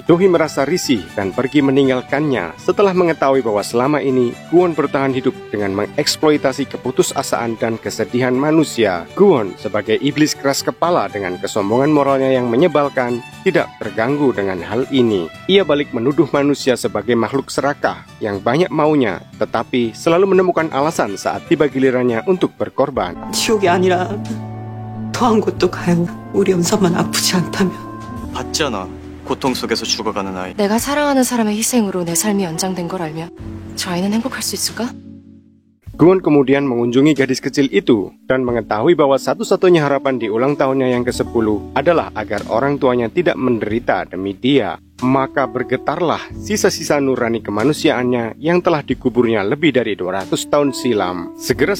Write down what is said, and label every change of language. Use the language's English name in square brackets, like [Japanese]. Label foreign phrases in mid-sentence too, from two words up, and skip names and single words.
[Indonesian] Dohee merasa risih dan pergi meninggalkannya setelah mengetahui bahwa selama ini Guwon bertahan hidup dengan mengeksploitasi keputusasaan dan kesedihan manusia. Guwon sebagai iblis keras kepala dengan kesombongan moralnya yang menyebalkan tidak terganggu dengan hal ini. Ia balik menuduh manusia sebagai makhluk serakah yang banyak maunya, tetapi selalu menemukan alasan saat tiba gilirannya untuk berkorban. [Korean] 지옥이 아니라 더한 곳도 가요. 우리 연사만 아프지 않다면. 봤잖아. 고통 속에서 죽어가는 아이. 내가 사랑하는 사람의 희생으로 내 삶이 연장된 걸 알면 저 아이는 행복할 수 있을까? [Indonesian] Guwon kemudian mengunjungi gadis kecil itu dan mengetahui bahwa satu-satunya harapan di ulang tahunnya yang ke-10 adalah agar orang tuanya tidak menderita demi dia. Maka bergetarlah sisa-sisa nurani kemanusiaannya yang telah dikuburnya lebih dari 200 tahun silam.